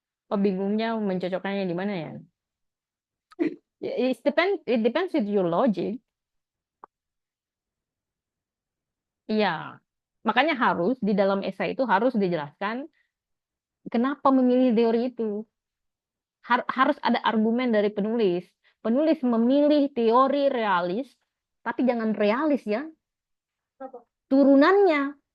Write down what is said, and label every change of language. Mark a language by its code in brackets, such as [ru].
[id] Oh, bingungnya mencocokkannya di mana ya? [en] It depends with your logic. [id] Iya. Makanya harus di dalam esai itu harus dijelaskan kenapa memilih teori itu. Harus ada argumen dari penulis. Penulis memilih teori realis, tapi jangan realis ya. Turunannya.